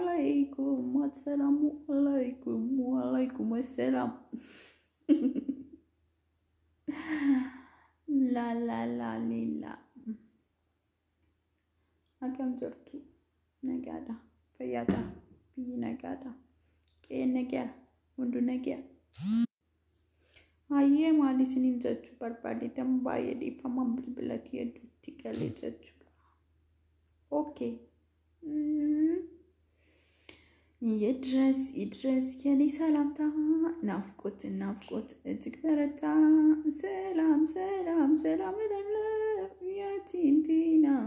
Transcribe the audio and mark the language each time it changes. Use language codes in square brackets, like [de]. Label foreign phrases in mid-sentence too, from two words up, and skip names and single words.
[ar] عليكم السلام [om] la lila akkam jirtu nagaadha fayyaadha biyyi nagaadha qe'een nagaa hundu nagaa hayyee maali isiniin jechuu barbaadeetan baay'ee dhiifama bilbila kiyya hedduutti galee jechuudha okay [am] ይድረስ የኔ ሰላምታ ናፍቆት እጅግ በረታ ሰላም ለምለም ያቺንቲና